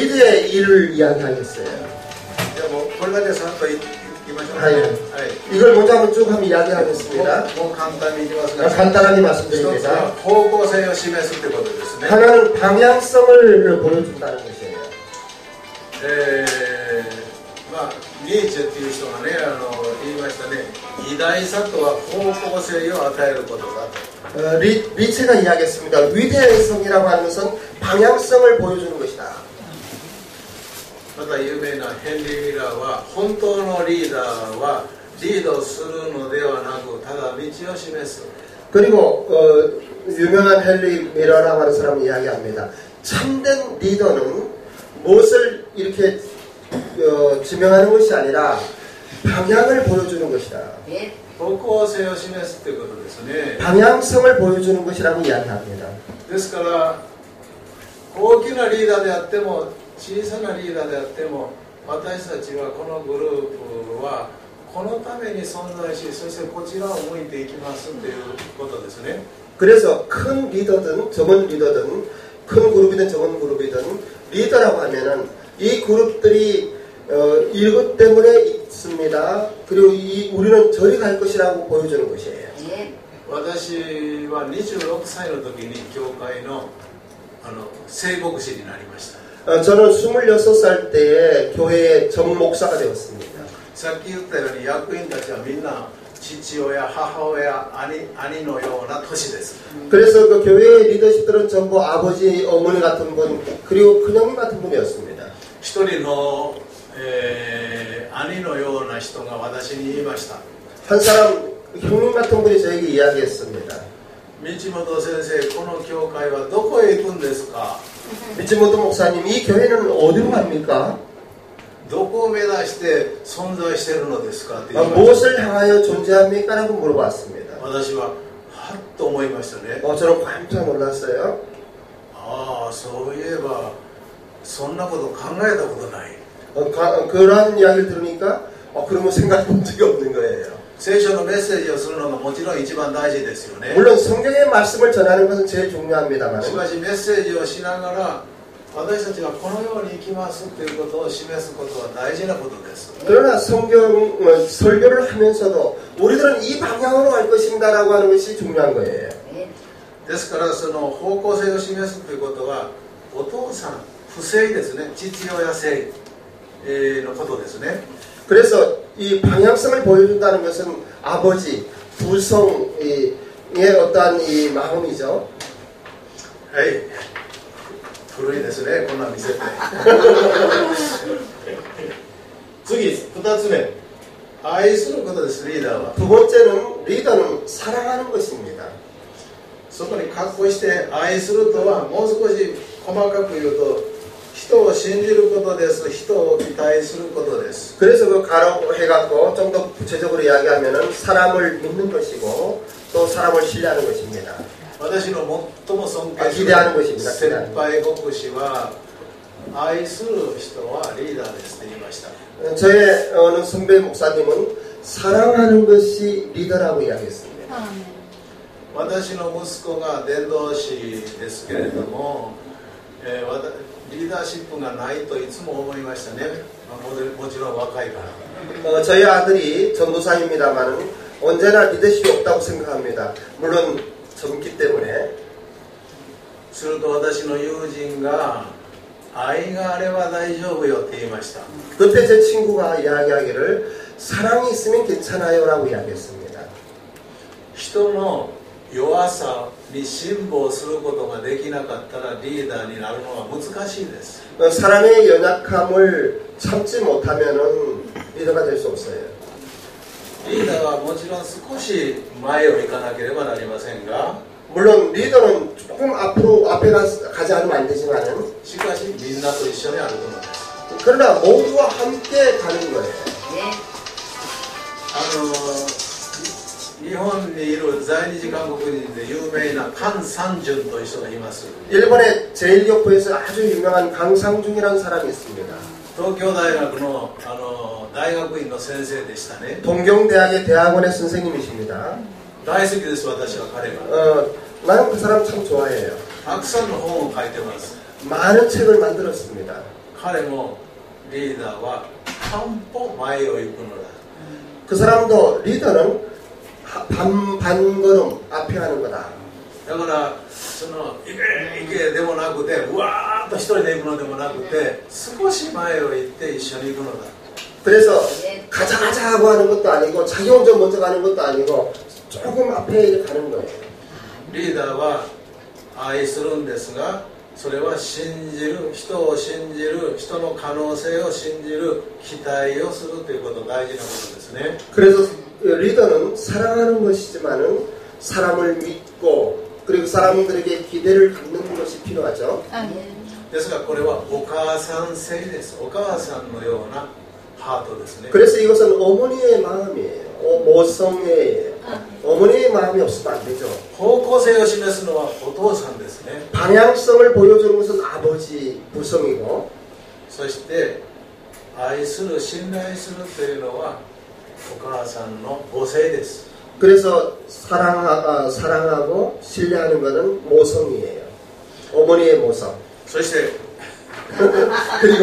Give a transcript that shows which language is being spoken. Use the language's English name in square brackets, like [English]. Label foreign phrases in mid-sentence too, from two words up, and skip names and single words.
[Korean] 리드의 일을 이야기하겠어요. [Japanese] でもこれだけさっと言いま [Korean] 이걸 먼저 한번 쭉 한번 이야기하겠습니다. 간단하게 말씀드립니다. 하나는 방향성을 보여준다는 것이에요. [Japanese] ニーチェっていう人がね、言いましたね、偉大さとは方向性を与えることだと。 [Korean] 리체가 이야기했습니다. 위대성이라고 하는 것은 방향성을 보여주는 것이다. [Japanese] また有名なヘンリー・ミラーは、本当のリーダーはリードするのではなく、ただ道を示す。 [Korean] 그리고 유명한 헨리 미러라고 하는 사람이 이야기합니다. 참된 리더는 무엇을 이렇게 지명하는 것이 아니라 방향을 보여주는 것이다. 방향성을 보여주는 것이라고 이야기합니다. [Japanese] ですから大きなリーダーであっても小さなリーダーであっても私たちはこのグループはこのために存在しそしてこちらを向いていきますということですね。 [Korean] 그래서 큰 리더든 적은 리더든 큰 그룹이든 적은 그룹이든 리더라고 하면은 이 그룹들이 이것 때문에 있습니다. 그리고 우리는 저리 갈 것이라고 보여주는 것이에요. [Japanese] 私は26歳の時に教会の聖牧師になりました。 [Korean] 저는 26살 때에 교회의 정목사가 되었습니다. [Japanese] さっき言ったように役員たちはみんな父親、母親、兄のような年です。 [Korean] 그래서 그 교회의 리더십들은 전부 아버지, 어머니 같은 분 그리고 큰형님 같은 분이었습니다. [Japanese] 一人の兄のような人が私に言いました。 [Korean] 한 사람 형님 같은 분이 저에게 이야기했습니다. [Japanese] 道本先生、この教会はどこへ行くんですか? [Korean] 미치모토 목사님, 이 교회는 어디로 갑니까? [Japanese] どこを目指して存在しているのですか? [Korean] 무엇을 향하여 존재합니까? 라고 물어봤습니다. [Japanese] 私ははっと思いましたね。 [Korean] 저는 깜짝 놀랐어요. [Japanese] ああ、そういえばそんなこと考えたことない。 [Korean] 그런 이야기를 들으니까 그러면 생각해 본 적이 없는 거예요. [Japanese] 聖書のメッセージをするのがもちろん一番大事ですよね。 [Korean] 물론 성경의 말씀을 전하는 것은 제일 중요합니다만 [Japanese] しかしメッセージをしながら私たちがこのように生きますということを示すことは大事なことです。 [Korean] 그러나 성경 설교를 하면서도 우리들은 이 방향으로 갈 것입니다라고 하는 것이 중요한 거예요. [Japanese] ですからその方向性を示すということはお父さん不正ですね。父親性のことですね。 [Korean] 그래서 이 방향성을 보여준다는 것은 아버지, 부성의 어떠한 이 마음이죠. [Japanese] はい。古いですね。こんな見せて。次、2つ目。愛することです、リーダーは。 [Korean] 두 번째는 리더는 사랑하는 것입니다. [Japanese] そこに括弧して愛するとはもう少し細かく言うと人を信じることです。人を期待することです。 [Korean] 그래서 그 가로 해갖고 좀 더 구체적으로 이야기하면은 사람을 믿는 것이고 또 사람을 신뢰하는 것입니다. [Japanese] 私の最も尊敬する [Korean] 기대하는 것입니다. [Japanese] 先輩牧師は愛する人はリーダーですと言いました。 [Korean] 저의 어느 선배 목사님은 사랑하는 것이 리더라고 이야기했습니다. [Japanese] 私の息子が伝道師ですけれども、リーダーシップがないといつも思いましたね。もちろん若いから。 [Korean] 저희 아들이 전도사입니다만 언제나 리더십이 없다고 생각합니다. 물론 젊기 때문에. [Japanese] すると私の友人が愛があれば大丈夫よって言いました。 [Korean] 그때 제 친구가 이야기하기를 사랑이 있으면 괜찮아요 라고 이야기했습니다. [Japanese] 人の弱さに辛抱することができなかったらリーダーになるのは難しいです。 [Korean] 사람의 연약함을 참지 못하면은 리더가 될 수 없어요. [Japanese] リーダーはもちろん少し前を行かなければなりませんが [Korean] 물론 리더는 조금 앞에 가지 않으면 안 되지만은 [Japanese] しかしみんなと一緒に歩くのです。 [Korean] 그러나 모두와 함께 가는 거예요. [Japanese] 日本にいる在日韓国人で有名な菅三淳という人がいます。 [Korean] 일본의 제1교포에서 아주 유명한 강상중이라는 사람이 있습니다. [Japanese] 東京大学の大学院の先生でしたね。 [Korean] 동경대학의 대학원의 선생님이십니다. [Japanese] 大好きです、私は彼が。 [Korean] 나는 그 사람 참 좋아해요. [Japanese] たくさんの本を書いてます。 [Korean] 많은 책을 만들었습니다. [Japanese] 彼もリーダーは半歩前を行くのだ。 [Korean] 그 사람도 리더는 반걸음 앞에 하는 거다. [Japanese] だからそのいけでもなくてうわーっと一人で行くのでもなくて少し前を行って一緒に行くのだ [Korean] 그래서 가자 하고 하는 것도 아니고 자기 혼자 먼저 가는 것도 아니고 조금 앞에 가는 거예요. [Japanese] リーダーは愛するんですがそれは信じる人を信じる人の可能性を信じる期待をするということ大事なことですね [Korean] 그래서 리더는 사랑하는 것이지만은 사람을 믿고 그리고 사람들에게 기대를 갖는 것이 필요하죠. [Japanese] ですがこれはお母さん性ですお母さんのようなハートですね [Korean] 그래서 이것은 어머니의 마음이에요. 모성애예요. 어머니의 마음이 없으면 안 되죠. [Japanese] 方向性を示すのはお父さんですね [Korean] 방향성을 보여주는 것은 아버지 부성이고 [Japanese] そして愛する信頼するというのはお母さんの母性です [Korean] 그래서 사랑하고 신뢰하는 것은 모성이에요. 어머니의 모성. [Japanese] そして [Korean] 그리고